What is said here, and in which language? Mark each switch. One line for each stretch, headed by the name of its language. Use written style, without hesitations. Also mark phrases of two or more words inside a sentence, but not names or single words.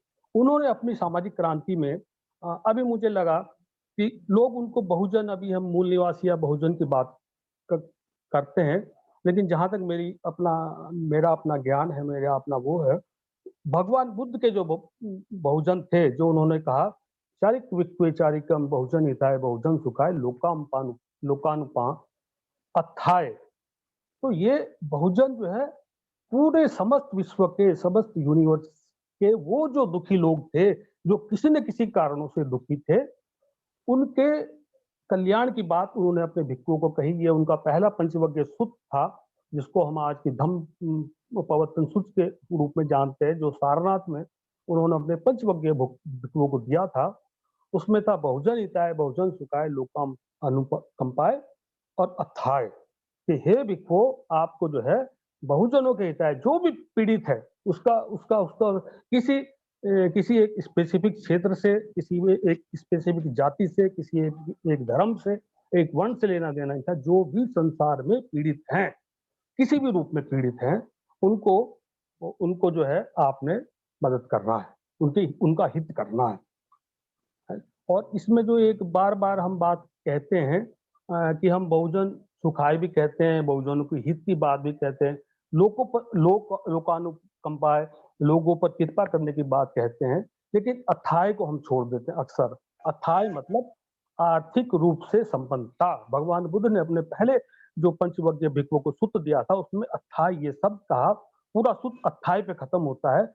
Hindi: उन्होंने अपनी सामाजिक क्रांति में अभी मुझे लगा कि लोग उनको बहुजन, अभी हम मूल निवासी या बहुजन की बात करते हैं, लेकिन जहाँ तक मेरा अपना ज्ञान है, मेरा अपना वो है, भगवान बुद्ध के जो बहुजन थे, जो उन्होंने कहा
Pali: चारिक विचारिकम बहुजन हिताय बहुजन सुखाय लोकानुपा अथाय।
Hindi: तो ये बहुजन जो है पूरे समस्त विश्व के, समस्त यूनिवर्स के वो जो दुखी लोग थे, जो किसी न किसी कारणों से दुखी थे, उनके कल्याण की बात उन्होंने अपने भिक्षुओं को कही। ये उनका पहला पंचवज्ञ सूत्र था, जिसको हम आज की धम्म प्रवर्तन सूत्र के रूप में जानते हैं, जो सारनाथ में उन्होंने अपने पंचवज्ञ भिक्षुओं को दिया था। उसमें था
Pali: बहुजन हिताय बहुजन सुखाय लोकाम अनुकंपाय
Hindi: और अथाय, कि हे भिक्षुओं, आपको जो है बहुजनों के हिताय, जो भी पीड़ित है उसका किसी एक स्पेसिफिक क्षेत्र से, किसी एक स्पेसिफिक जाति से, किसी एक धर्म से, एक वर्ण से लेना देना नहीं था। जो भी संसार में पीड़ित हैं, किसी भी रूप में पीड़ित हैं, उनको जो है आपने मदद करना है, उनका हित करना है। और इसमें जो एक बार बार हम बात कहते हैं कि हम
Pali: बहुजन सुखाय
Hindi: भी कहते हैं, बहुजनों की हित की बात भी कहते हैं, लोकानुकंपाय, लोगों पर कृपा करने की बात कहते हैं, लेकिन अथाय को हम छोड़ देते हैं अक्सर। अथाय मतलब आर्थिक रूप से संपन्नता। भगवान बुद्ध ने अपने पहले जो पंचवज्ञ भिक्षुओं को सूत्र दिया था, उसमें अथाय ये सब कहा, पूरा सूत्र अथाय पे खत्म होता है।